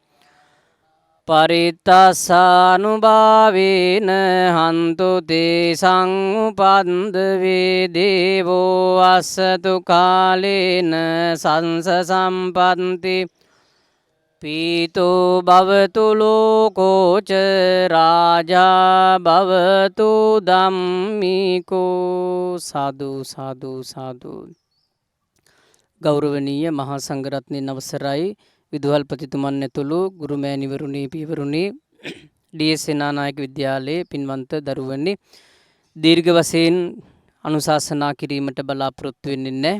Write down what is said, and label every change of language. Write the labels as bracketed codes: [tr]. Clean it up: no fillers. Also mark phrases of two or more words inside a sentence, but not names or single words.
[pi] පරිත්තස්සානුභාවේන හන්තු තේ සංඋපන්දවේ දේවෝ අස්සතු කාලේන සංස සම්පන්ති පීතෝ භවතු ලෝකෝච රාජා භවතු ධම්මිකෝ. සාදු සාදු සාදු. [si] ගෞරවනීය මහා සංඝරත්නයන් අවසරයි, විදුහල්පතිතුමන් ඇතුළු ගුරු මෑණිවරුනි පියවරුනි, ඩී.එස්. සේනානායක විද්‍යාලයේ පින්වන්ත දරුවනි, දීර්ඝ වශයෙන් අනුශාසනා කිරීමට බලාපොරොත්තු වෙන්නේ නැහැ.